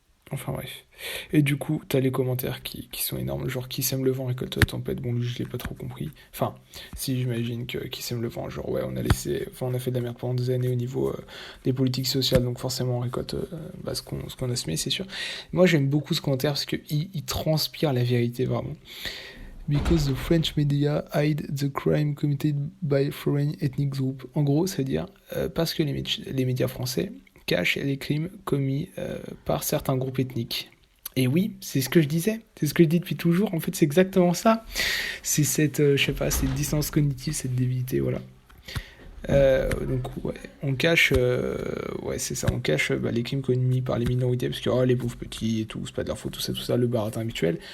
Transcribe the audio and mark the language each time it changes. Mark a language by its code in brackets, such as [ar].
[fr] Enfin bref. Et du coup, t'as les commentaires qui sont énormes, genre qui sème le vent récolte la tempête. Bon, lui, je l'ai pas trop compris. Enfin, si j'imagine que qui sème le vent, genre ouais, on a fait de la merde pendant des années au niveau des politiques sociales, donc forcément on récolte ce qu'on a semé, c'est sûr. Moi, j'aime beaucoup ce commentaire parce que il transpire la vérité vraiment. [en] Because the French media hide the crime committed by foreign ethnic group. [fr] En gros, ça veut dire parce que les médias français cachent les crimes commis par certains groupes ethniques. Et oui, c'est ce que je disais, c'est ce que je dis depuis toujours. En fait, c'est exactement ça. C'est cette, cette distance cognitive, cette débilité, voilà. Donc ouais, on cache, ouais c'est ça, on cache les crimes commis par les minorités parce que les pauvres petits et tout, c'est pas de leur faute, tout ça, le baratin habituel.